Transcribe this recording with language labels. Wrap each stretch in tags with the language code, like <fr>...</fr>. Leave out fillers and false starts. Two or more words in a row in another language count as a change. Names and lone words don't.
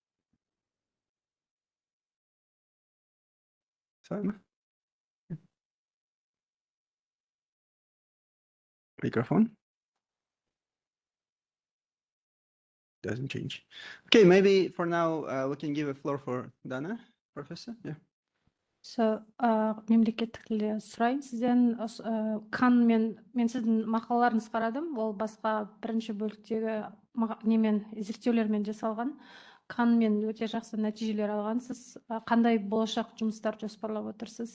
<en>Simon. Microphone. Doesn't change. Okay, maybe for now we can give a floor for Dana, Professor. Yeah. So,</en> <kk>мемлекеттік тілде сұрайын сізден, мен сіздің мақалаларыңызды қарадым, ол басқа бірінші бөліктегі зерттеулермен жасалған. Мен өте жақсы нәтижелер алғансыз. Қандай болашақ жұмыстар жоспарлап отырсыз?</kk>